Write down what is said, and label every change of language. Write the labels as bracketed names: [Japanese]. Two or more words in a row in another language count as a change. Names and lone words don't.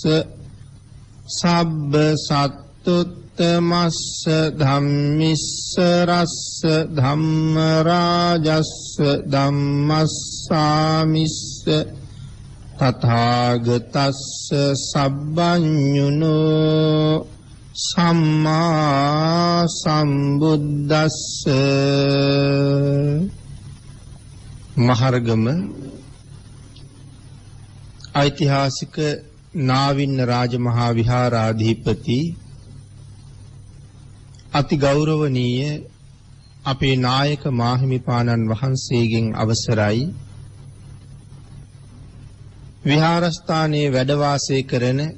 [Pali] සබ්බ සත්තුත්තමස්ස ධම්මිස්ස රස්ස ධම්ම රාජස්ස ධම්මස්සාමිස්ස තථාගතස්ස සබ්බඤුනෝ සම්මා සම්බුද්දස්ස. [Sinhala] මහරගම ඓතිහාසික නාවින්න රාජමහා විහාරාධිපති අති ගෞරවනීය අපේ නායක මාහිමිපාණන් වහන්සේගෙන් අවසරයි විහාරස්ථානයේ වැඩ වාසය කරන